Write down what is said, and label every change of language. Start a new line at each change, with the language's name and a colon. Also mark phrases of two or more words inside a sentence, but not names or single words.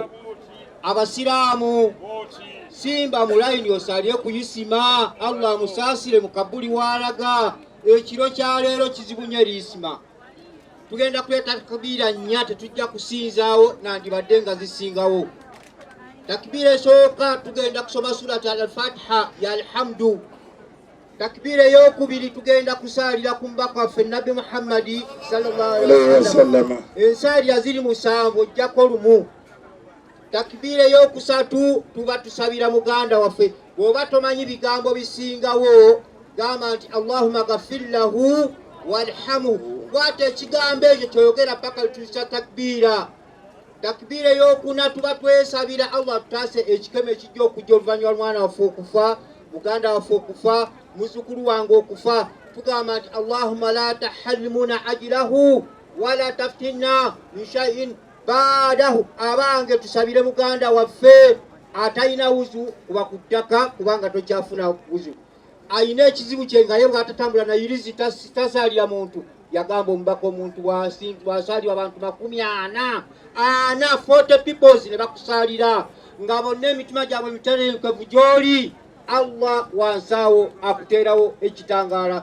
Ganda: Abasiraamu simba mu layini osaalire ku Isima Allah amusaasire mu kabuli walaga. Ekiro kya leero kizibu nnyo eri Isima. Tugenda kuleta takbiira nnya tetujja kusinzaawo nandibadde nga zisingawo. Takbiira esooka tugenda kusoma surat al-Fatiha ya alhamdu. Takbiira ey'okubiri tugenda kusaalira ku mbaka waffe Nabi Muhammadi
Arabic: صلى الله عليه وسلم.
Ganda: Ensaalira ziri 7 ojjako lumu. Takbiira ey'okusatu tuba tusabira muganda waffe. Bw'oba tomanyi bigambo bisingawo gamba nti
Arabic: اللهم اغفر له وارحمه.
Ganda: Bwate ekigambo ekyo kyoyogera paka lutuusa takbiira. Takbiira ey'okuna tuba twesabira Allah tutaase ekikeme ekijja okujja oluvannyuma lw'omwana waffe okufa, muganda waffe okufa, muzzukulu wange okufa. Tugamba nti
Arabic: اللهم لا تحرمنا أجره ولا تفتنا من شيء بعده.
Ganda: Abange tusabire muganda waffe atalina wuzu kuba ku ttaka kubanga tokyafuna wuzu. Ayina ekizibu kye nga ye bw'atatambula na irizi tasaalira muntu. Yagamba omubaka omuntu wasaalirwa abantu 40 40 people ne bakusaalira nga bonna emitima gyabwe mitereekevu gy'oli Allah wansaawo akuteerawo ekitangala.